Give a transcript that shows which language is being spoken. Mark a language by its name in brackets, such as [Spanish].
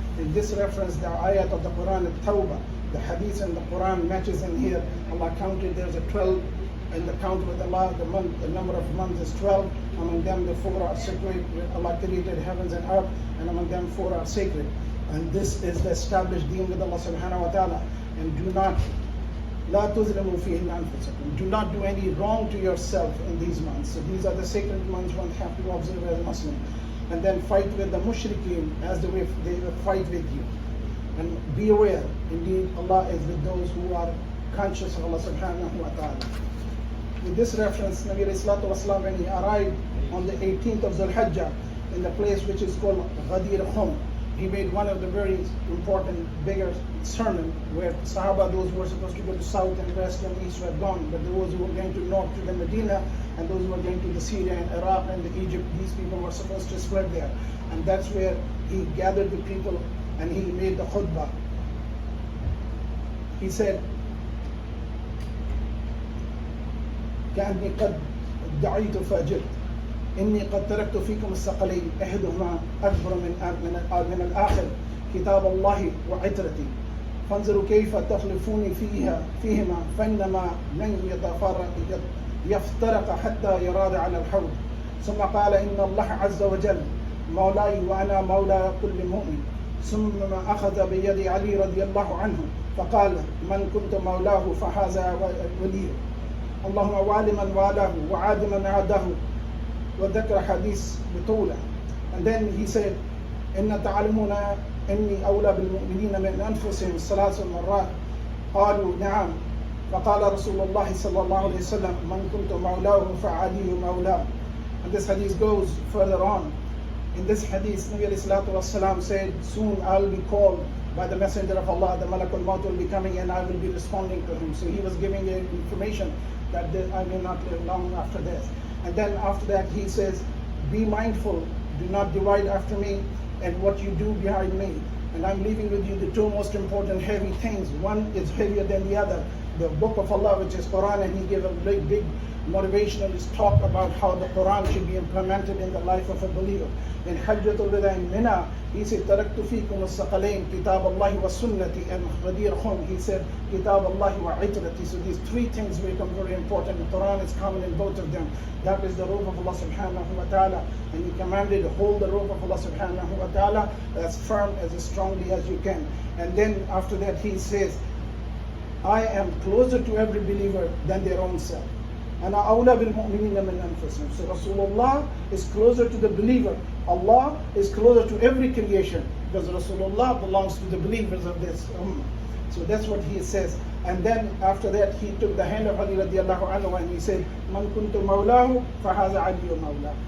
[English] In this reference, the ayat of the Quran, At-Tawbah, the hadith and the Quran matches in here. Allah counted there's a 12 in the count with Allah, the number of months is 12. Among them the 4 are sacred. Allah created heavens and earth, and among them 4 are sacred. And this is the established deen with Allah subhanahu wa ta'ala. And do not [Arabic] لا تظلموا فيهن أنفسكم. [English] Do not do any wrong to yourself in these months. So these are the sacred months one have to observe as a Muslim. And then fight with the mushrikeen as the way they will fight with you. And be aware, indeed Allah is with those who are conscious of Allah subhanahu wa ta'ala. With this reference, Nabi alayhi salatu wasalam, when he arrived on the 18th of Dhul Hajjah in the place which is called Ghadir Khum, he made one of the very important, bigger sermon where Sahaba, those who were supposed to go to south and west and east, were gone, but those who were going to north to the Medina, and those who were going to the Syria and Iraq and the Egypt, these people were supposed to spread there. And that's where he gathered the people and he made the khutbah. He said, [Arabic] كأني قد دعيت فأجبت إني قد تركت فيكم الثقلين إحدهما أكبر من الآخر كتاب الله وعترتي فانظروا كيف تخلفوني فيهما فإنما لن يفترق حتى يراد على الحوض. ثم قال إن الله عز وجل مولاي وأنا مولى كل مؤمن. ثم أخذ بيد علي رضي الله عنه فقال من كنت مولاه فهذا ولي اللهم وال من والاه وعاد من عاده وذكر حديث بطولة. [English] And then he said [Arabic] إن تعلمون إني أولى بالمؤمنين من أنفسهم 3 مرات قالوا نعم فقال رسول الله صلى الله عليه وسلم من كنت مولاه فعلي مولاه. [English] And this hadith goes further on. In this hadith, Nabi alayhi salatu wasalam said, soon I'll be called by the messenger of Allah, the Malakul Maut will be coming and I will be responding to him. So he was giving information that I may not live long after this. And then after that he says, be mindful, do not divide after me and what you do behind me. And I'm leaving with you the 2 most important heavy things. One is heavier than the other. The book of Allah, which is Quran, and he gave a big motivational talk about how the Quran should be implemented in the life of a believer. In Hajjatul Wida in Mina, he said, [Arabic] تَرَكْتُ فِيكُمُ الثَّقَلَيْنِ كِتَابَ اللَّهِ وَالسُّنَّةِ. [English] And Ghadir Khum, he said, [Arabic] كِتَابَ اللَّهِ وَعِتْرَةِ. [English] So these 3 things become very important. The Quran is common in both of them. That is the rope of Allah subhanahu wa ta'ala. And he commanded, hold the rope of Allah subhanahu wa ta'ala as firm, as strongly as you can. And then after that he says, I am closer to every believer than their own self. [Arabic] And أَوْلَى بِالْمُؤْمِنِينَ مِنْ أَنفُسِهِمْ. [English] So Rasulullah is closer to the believer. Allah is closer to every creation because Rasulullah belongs to the believers of this ummah. So that's what he says. And then after that he took the hand of Ali radiallahu anhu and he said, [Arabic] Man kuntu mawlahu fahaza aliyu mawla.